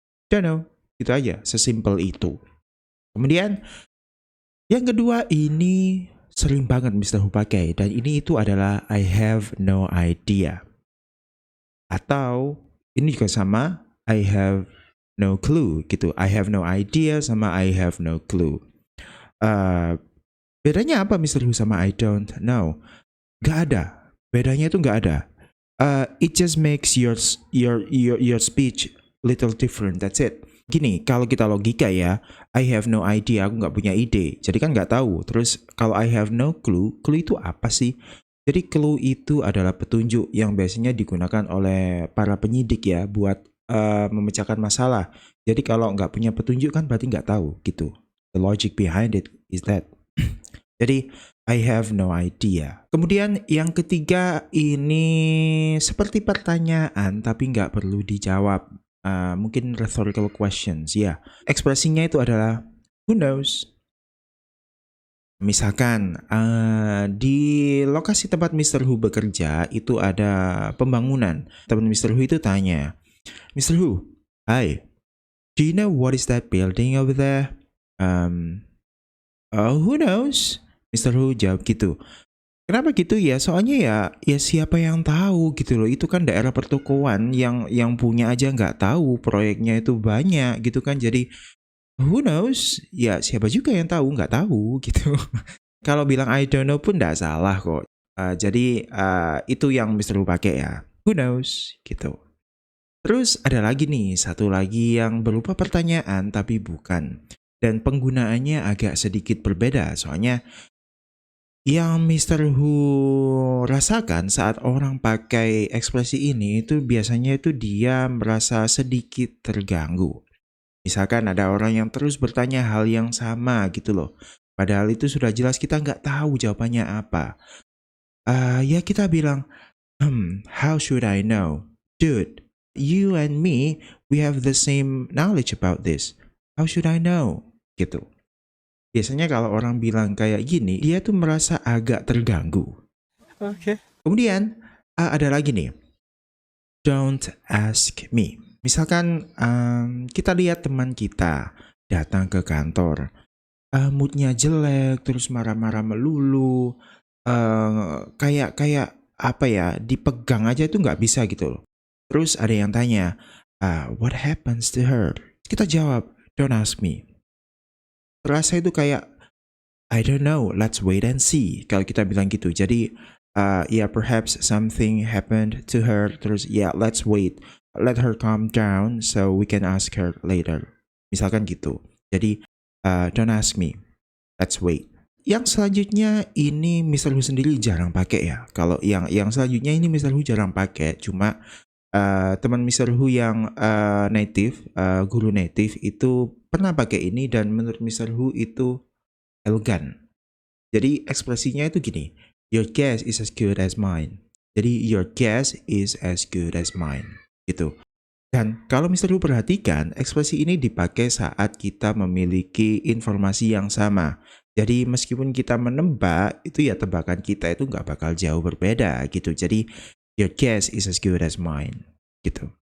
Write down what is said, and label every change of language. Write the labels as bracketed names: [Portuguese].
[English] Don't know, [Indonesian] gitu aja. Sesimpel itu. Kemudian yang kedua ini sering banget Mister Hu pakai dan ini itu adalah [English] I have no idea. [Indonesian] Atau ini juga sama [English] I have no clue [Indonesian] gitu. [English] I have no idea sama I have no clue. [Indonesian] Bedanya apa Mister Hu sama [English] I don't know? [Indonesian] Gak ada. Bedanya itu gak ada. [English] It just makes your speech little different. That's it. [Indonesian] Gini, kalau kita logika ya, [English] I have no idea, [Indonesian] aku nggak punya ide. Jadi kan nggak tahu. Terus kalau [English] I have no clue, [Indonesian] clue itu apa sih? Jadi clue itu adalah petunjuk yang biasanya digunakan oleh para penyidik ya buat memecahkan masalah. Jadi kalau nggak punya petunjuk kan berarti nggak tahu gitu. [English] The logic behind it is that. Jadi I have no idea. [Indonesian] Kemudian yang ketiga ini seperti pertanyaan tapi nggak perlu dijawab. Mungkin rhetorical questions ya. Ekspresinya itu adalah [English] who knows. [Indonesian] Misalkan di lokasi tempat Mister Hu bekerja itu ada pembangunan. Teman Mister Hu itu tanya, [English] Mister Hu, hi, do you know what is that building over there? Who knows? [Indonesian] Mister Hu jawab gitu. Kenapa gitu ya? Soalnya ya siapa yang tahu gitu loh. Itu kan daerah pertokoan yang punya aja nggak tahu proyeknya itu banyak gitu kan. Jadi [English] who knows? [Indonesian] Ya siapa juga yang tahu nggak tahu gitu. Kalau bilang [English] I don't know [Indonesian] pun nggak salah kok. Jadi itu yang Mister Hu pakai ya. [English] Who knows? [Indonesian] Gitu. Terus ada lagi nih, satu lagi yang berupa pertanyaan tapi bukan. Dan penggunaannya agak sedikit berbeda. Soalnya yang Mister Hu rasakan saat orang pakai ekspresi ini itu biasanya itu dia merasa sedikit terganggu. Misalkan ada orang yang terus bertanya hal yang sama gitu loh. Padahal itu sudah jelas kita nggak tahu jawabannya apa. Ya kita bilang, [English] how should I know? Dude, you and me, we have the same knowledge about this. How should I know? [Indonesian] gitu. Biasanya kalau orang bilang kayak gini, dia tuh merasa agak terganggu. [English] Okay. [Indonesian] Kemudian ada lagi nih, [English] don't ask me. [Indonesian] Misalkan kita lihat teman kita datang ke kantor, moodnya jelek, terus marah-marah melulu, kayak kayak apa ya, dipegang aja itu nggak bisa gitu loh. Terus ada yang tanya, what happens to her? Kita jawab, [English] don't ask me. [Indonesian] Terasa itu kayak, [English] I don't know, let's wait and see. [Indonesian] Kalau kita bilang gitu, jadi [English] yeah, perhaps something happened to her. Terus yeah, let's wait, let her calm down so we can ask her later. [Indonesian] Misalkan gitu. [English] Jadi don't ask me, let's wait. [Indonesian] Yang selanjutnya ini Mr. Hu sendiri jarang pakai ya. Kalau yang selanjutnya ini Mr. Hu jarang pakai. Cuma teman Mr. Hu yang native, guru native itu pernah pakai ini dan menurut Mr. Hu itu elegan. Jadi ekspresinya itu gini, [English] your guess is as good as mine. Jadi your guess is as good as mine, gitu. [Indonesian] Dan kalau Mr. Hu perhatikan, ekspresi ini dipakai saat kita memiliki informasi yang sama. Jadi meskipun kita menebak, itu ya tebakan kita itu nggak bakal jauh berbeda gitu. [English] Jadi your guess is as good as mine, gitu.